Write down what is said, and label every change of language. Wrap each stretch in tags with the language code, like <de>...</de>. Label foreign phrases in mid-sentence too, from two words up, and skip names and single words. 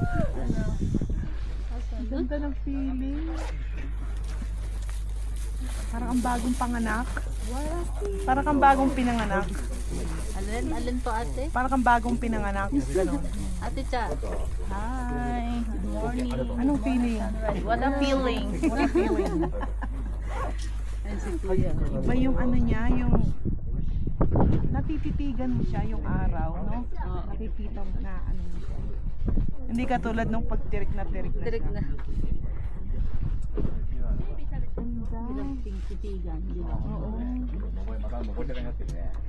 <tl>Ang ganda ng feeling. Parang ang bagong panganak. Parang kang bagong pinanganak. Alin to ate? Parang kang bagong pinanganak. Ganon.</tl> <en>Ate Cha. Hi. Good morning.</en> <tl>Anong feeling?</tl> <en>What a feeling. What a feeling?</en> <tl>Iba yung ano niya, yung natititigan mo siya yung araw, no? Nakikita mo na ano mo siya. Hindi katulad nung pagtirik na Direk siya. na. Bilang titigan, di ba? Oo.</tl> <ja>また登り坂になってるね。</ja>